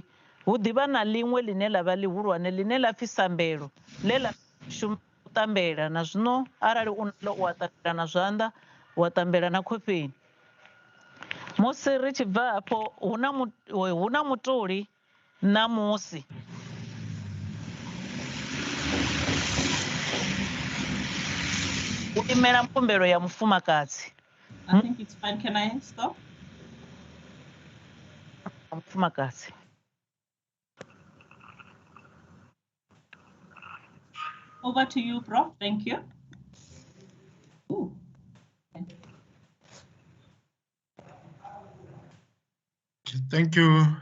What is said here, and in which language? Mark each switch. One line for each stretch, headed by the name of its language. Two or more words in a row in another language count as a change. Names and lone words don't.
Venda: Hu ḓivha na ḽiṅwe ḽine ḽa vha ḽihulwane ḽine ḽa pfhi sambelo ḽe ḽa shuma u ṱambela na zwino arali u naḽo u a ṱambela na zwanḓa wa ṱambela na khofheni. Musi ri tshi bva hafho hu na mutoli na musi. U imela mpumbelo ya mufumakadzi.
English: I think it's fine. Can I stop?
Venda: Mufumakadzi.
English: Over to you, Prof. Thank you. Ooh. Thank you.